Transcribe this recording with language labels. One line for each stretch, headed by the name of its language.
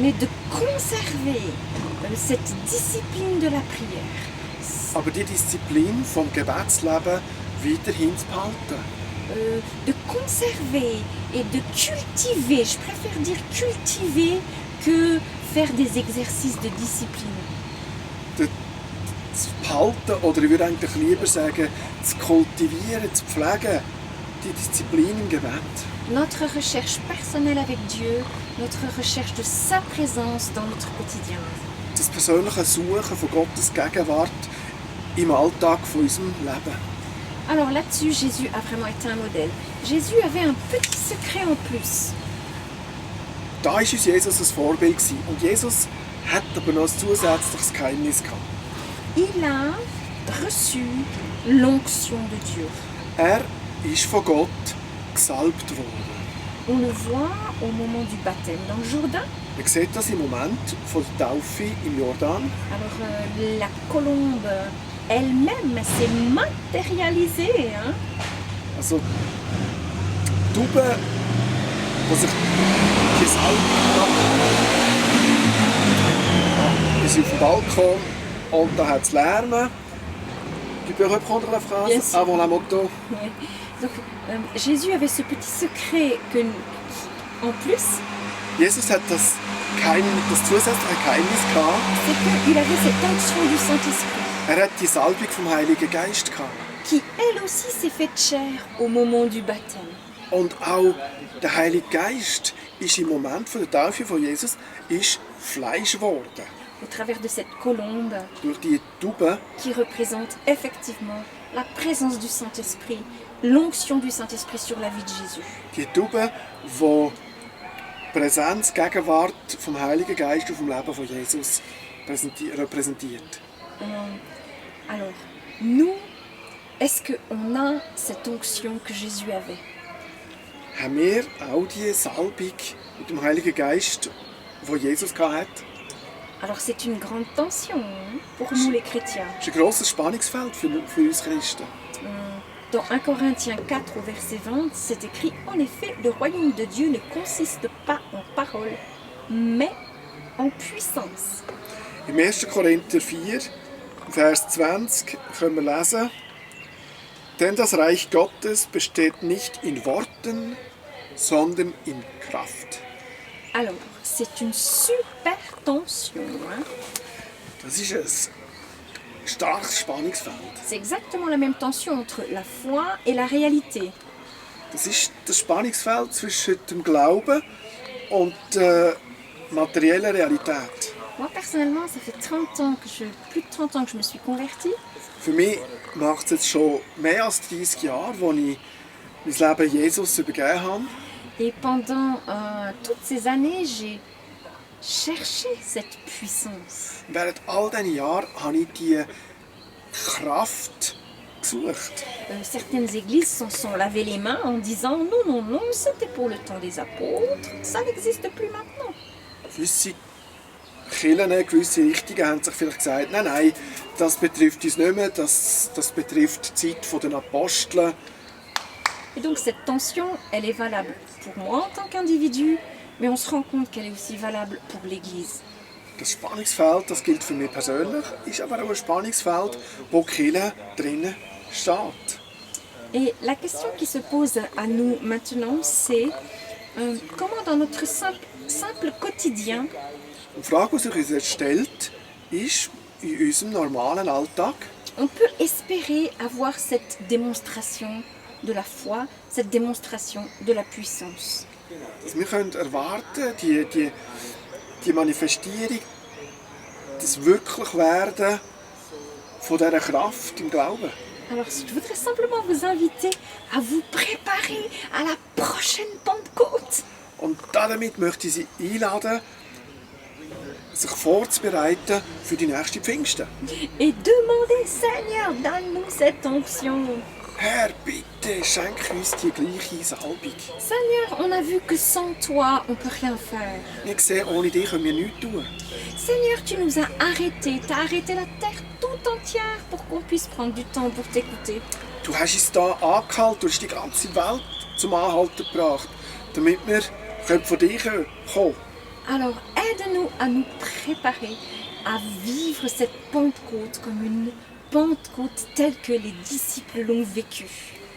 French: mais de conserver cette discipline de la prière.
German: Aber die Disziplin vom Gebetsleben weiterhin zu behalten.
French: De conserver et de cultiver, je préfère dire cultiver que faire des exercices de discipline.
German: Zu behalten, oder ich würde eigentlich lieber sagen, zu kultivieren, zu pflegen, die Disziplin im Gebet.
French: Notre recherche personnelle avec Dieu, notre recherche de sa présence dans notre quotidien.
German: Das persönliche Suchen von Gottes Gegenwart im Alltag von unserem Leben.
French: Alors là-dessus, Jésus a vraiment été un modèle. Jésus avait un petit secret en plus.
German: Da war uns Jesus ein Vorbild. Und Jesus hat aber noch ein zusätzliches Geheimnis gehabt.
French: Il a reçu l'onction de Dieu.
German: Er ist von Gott gesalbt worden.
French: On le voit au moment du baptême dans le Jourdain.
German: Man sieht das im Moment von der Taufe im Jordan.
French: Alors la colombe elle-même s'est matérialisée. Hein?
German: Also die Taube, die sich gesalbt hat, ist auf dem Balkon und da hat es Lärm.
French: Tu peux reprendre la phrase avant la moto? Ouais. Donc Jésus avait ce petit secret que, en plus,
German: Jesus hat das zusätzliche Geheimnis gehabt.
French: c'est qu'il avait cette onction du Saint-Esprit.
German: Er hat die Salbung vom Heiligen Geist gehabt.
French: Qui elle aussi s'est faite chair au moment du baptême.
German: Und auch der Heilige Geist ist im Moment von der Taufe von Jesus ist Fleisch geworden.
French: Au travers de cette colombe
German: Durch die Taube,
French: qui représente effectivement la présence du Saint-Esprit, l'onction du Saint-Esprit sur la vie de Jésus.
German: die Taube, die Präsenz, Gegenwart vom Heiligen Geist auf dem Leben von Jesus repräsentiert.
French: Alors, nous, est-ce qu'on a cette onction que Jésus avait?
German: Haben wir auch die Salbung mit dem Heiligen Geist, die Jesus hatte?
French: Alors c'est une grande tension hein, pour nous les chrétiens.
German: Das ist ein grosses Spannungsfeld für uns Christen.
French: Dans 1 Corinthiens 4 au verset 20, c'est écrit « En effet, le royaume de Dieu ne consiste pas en paroles, mais en puissance. »
German: Im 1. Korinther 4, Vers 20 können wir lesen: Denn das Reich Gottes besteht nicht in Worten, sondern in Kraft.
French: Alors, c'est une super tension. Hein.
German: Das ist ein starkes Spannungsfeld.
French: C'est exactement la même tension entre la foi et la réalité.
German: Das ist das Spannungsfeld zwischen dem Glauben und der materiellen Realität.
French: Moi, personnellement, ça fait plus de 30 ans que je me suis convertie.
German: Für mich macht es jetzt schon mehr als 30 Jahre, als ich mein Leben Jesus übergeben habe.
French: Et pendant toutes ces années, j'ai cherché cette puissance.
German: Während all diesen Jahren habe ich diese Kraft gesucht.
French: Certaines églises s'en sont lavé les mains en disant non, non, non, c'était pour le temps des apôtres, ça n'existe plus maintenant.
German: Gewisse Kirchen, gewisse Richtungen haben sich vielleicht gesagt, nein, nein, das betrifft uns nicht mehr, das betrifft die Zeit der Apostel.
French: Et donc cette tension, elle est valable pour moi en tant qu'individu, mais on se rend compte qu'elle est aussi valable pour l'Église.
German: Das Spannungsfeld, das gilt für mich persönlich, ist aber auch ein Spannungsfeld, wo die Kirche drinnen steht.
French: Et la question qui se pose à nous maintenant, c'est comment dans notre simple quotidien,
German: Die Frage, die sich uns jetzt stellt, ist in unserem normalen Alltag,
French: on peut espérer avoir cette démonstration de la foi, cette démonstration de la puissance.
German: dass wir können erwarten, die Manifestierung, das Wirklichwerden von dieser Kraft im Glauben.
French: Alors je voudrais simplement vous inviter à vous préparer à la prochaine Pentecôte.
German: Und damit möchte ich Sie einladen, sich vorzubereiten für die nächste Pfingsten.
French: Et demandez, Seigneur, donne-nous cette onction.
German: Herr, bitte schenk uns die gleiche Salbung.
French: Seigneur, on a vu que sans toi, on ne peut rien faire.
German: Wir sehen, ohne dich können wir nichts tun.
French: Seigneur, tu nous as arrêtés. Tu as arrêté la terre tout entière pour qu'on puisse prendre du temps pour t'écouter.
German: Du hast uns hier angehalten, du hast die ganze Welt zum Anhalten gebracht, damit wir könnte von dir kommen.
French: Alors aide-nous à nous préparer à vivre cette Pentecôte comme une Pentecôte telle que les disciples l'ont vécue.